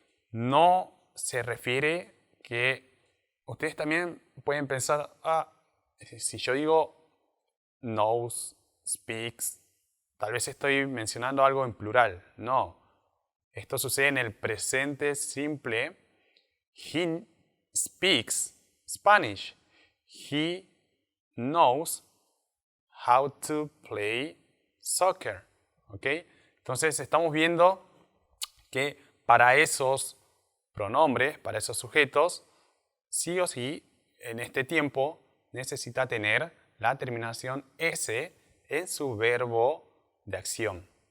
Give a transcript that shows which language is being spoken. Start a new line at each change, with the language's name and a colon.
Spanish: No se refiere que ustedes también pueden pensar, si yo digo knows, speaks, tal vez estoy mencionando algo en plural. No. Esto sucede en el presente simple.
English: He speaks Spanish. He knows how to play soccer. ¿Ok?
Spanish: Entonces estamos viendo que para esos pronombres, para esos sujetos, sí o sí, en este tiempo necesita tener la terminación S en su verbo de acción.